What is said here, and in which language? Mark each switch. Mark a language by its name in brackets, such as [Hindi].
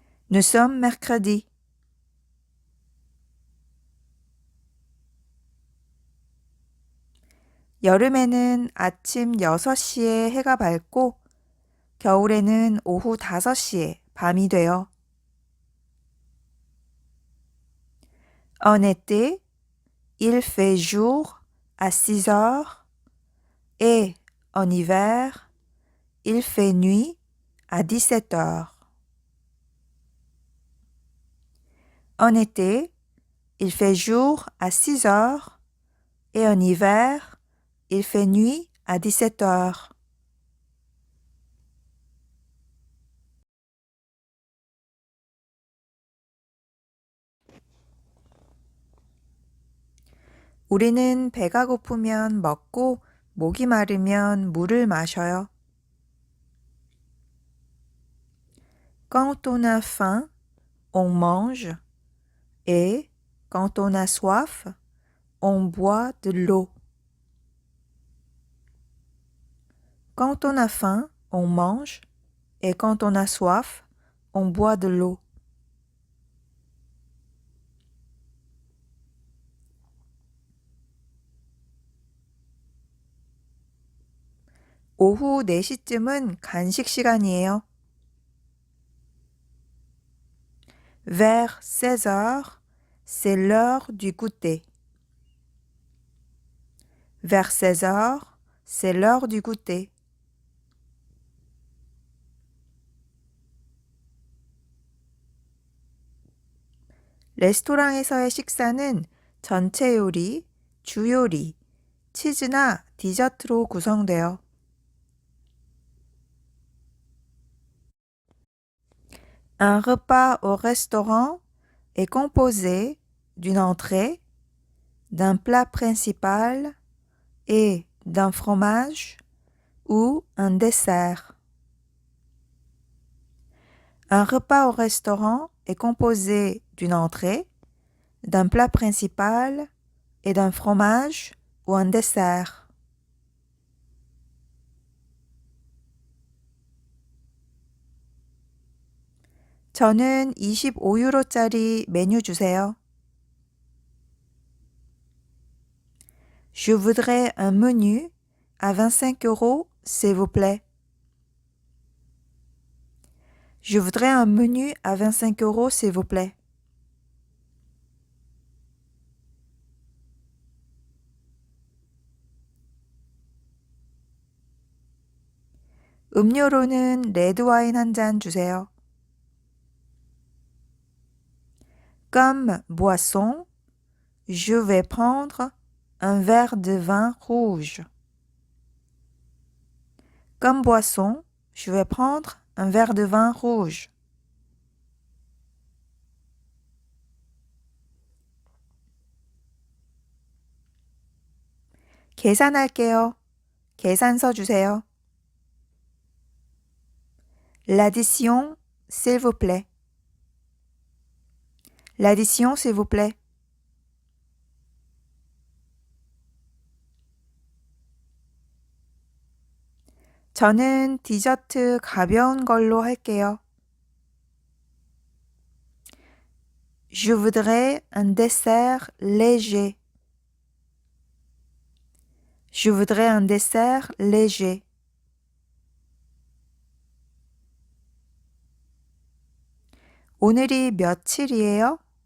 [French] Nous sommes mercredi. [Korean] 여름에는 아침 6시에 해가 밝고 겨울에는 오후 5시에 밤이 돼요. [French] En été, il fait jour à 6 heures et en hiver, il fait nuit à 17 heures. En été, il fait jour à 6 heures et en hiver, il fait nuit à 17 heures. [Korean] 우리는 배가 고프면 먹고 목이 마르면 물을 마셔요. [French] Quand on a faim, on mange et quand on a soif, on boit de l'eau. Quand on a faim, on mange et quand on a soif, on boit de l'eau. [Korean] 오후 4시쯤은 간식 시간이에요. [French] Vers 16 heures, c'est l'heure du goûter. Vers 16 heures, c'est l'heure du goûter. [Korean] 레스토랑에서의 식사는 전체 요리, 주요리, 치즈나 디저트로 구성돼요. [French] Un repas au restaurant est composé d'une entrée, d'un plat principal et d'un fromage ou un dessert. Un repas au restaurant est composé d'une entrée, d'un plat principal et d'un fromage ou un dessert. [Korean] 저는 25유로짜리 메뉴 주세요. [French] Je voudrais un menu à 25 euros, s'il vous plaît. Je voudrais un menu à 25 euros, s'il vous plaît. [Korean] 음료로는 레드와인 한 잔 주세요. [French] Comme boisson, je vais prendre un verre de vin rouge. Comme boisson, je vais prendre un verre de vin rouge. [Korean] 계산할게요. 계산서 주세요. [French] L'addition, s'il vous plaît. L'addition, s'il vous plaît. [Korean] 저는 디저트 가벼운 걸로 할게요. [French] Je voudrais un dessert léger. Je voudrais un dessert léger. [Korean] 오늘이 며칠이에요?